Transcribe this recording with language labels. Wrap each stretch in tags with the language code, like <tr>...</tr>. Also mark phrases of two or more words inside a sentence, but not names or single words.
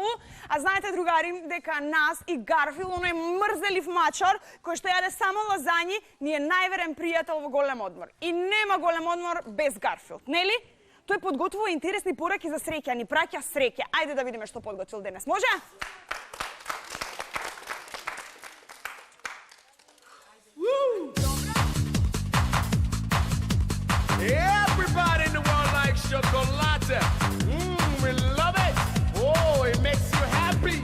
<mk>А знаете, другари, дека нас и Гарфил, оној мрзелив мачар, кој што јаде само лазањи, ни е најверен пријател во голем одмор. И нема голем одмор без Гарфил, нели? Тој подготвува интересни пораки за среќа, ни праќа среќа. Ајде да видиме што подготвил денес. Може?</mk> <en>Everybody in the world likes chocolate. We love it. Oh, it makes you happy.</en>